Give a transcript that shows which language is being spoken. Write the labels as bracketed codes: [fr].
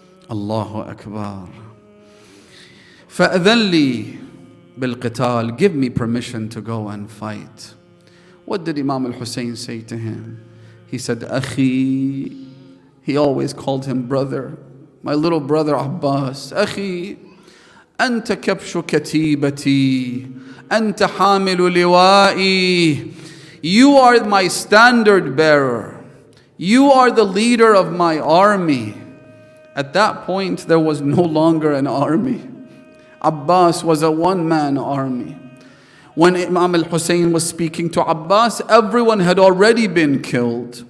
[ar] Allahu Akbar. فَأَذَنْ لِي بِالْقِتَالِ. [en] Give me permission to go and fight. What did Imam al-Husayn say to him? He said, Akhi. He always called him brother. My little brother Abbas. [ar] Akhi, أنت كبش كتيبتي. أنت حامل لوائي. [en] You are my standard bearer. You are the leader of my army. At that point, there was no longer an army. Abbas was a one-man army. When Imam al-Husayn was speaking to Abbas, everyone had already been killed.